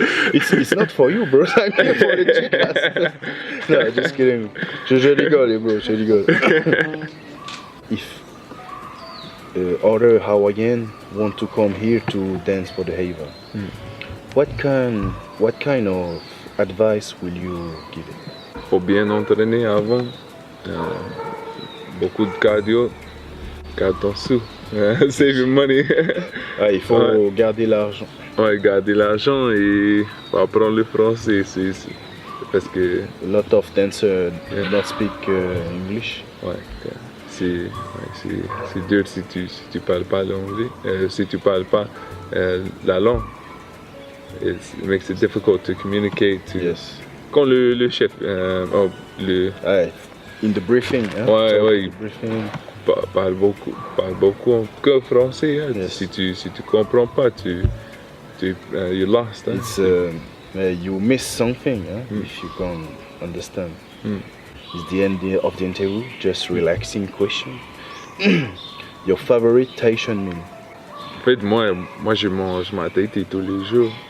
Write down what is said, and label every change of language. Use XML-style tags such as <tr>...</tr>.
<en>It's not for you, bro. I'm here for the Chicas. No, just kidding.</en> <fr>Je rigole, bro. Je rigole.</fr> <en>If other Hawaiian want to come here to dance for the Hawaii, what kind of advice will you give it?</en> <fr>Faut bien entraîner avant. Beaucoup de cardio. Garde ton sou.</fr> <en>Save your money.</en> <fr>Il faut garder l'argent. Ouais, garder l'argent et faut apprendre le français. C'est parce que</fr> <en>a lot of dancers do not speak English.</en> <fr>Ouais, c'est dur si tu parles pas l'anglais, si tu parles pas la langue.</fr> <en>It makes it difficult to communicate. Yes.</en> <fr>Quand le chef,</fr> <en>in the briefing.</en> <fr>Ouais.</fr> <en>Briefing.</en> <fr>Parle beaucoup que français. Hein. Yes. Si tu comprends pas,</fr> <en>you're lost.</en> <fr>Hein.</fr> <en>It's you miss something if you can't understand. It's the end of the interview. Just relaxing question. Your favorite Tahitian meal?</en> <fr>En fait, moi je mange ma Tahiti tous les jours.</fr>